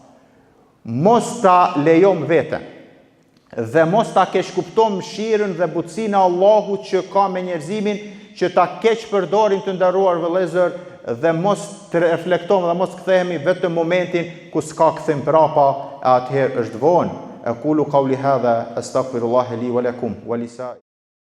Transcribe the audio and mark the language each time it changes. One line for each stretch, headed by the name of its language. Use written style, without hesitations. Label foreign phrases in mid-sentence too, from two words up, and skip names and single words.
Albanian: Mos ta lejom veten dhe mos ta keq kupton mëshirën dhe butësinë e Allahut që ka me njerëzimin, që ta keq përdorim të nderuar vëllezër dhe mos të reflektojmë dhe mos kthehemi vetëm momentin ku s'ka kthim prapa, atëherë është vonë.
Arabic: أقول قولي هذا أستغفر الله لي ولكم ولسا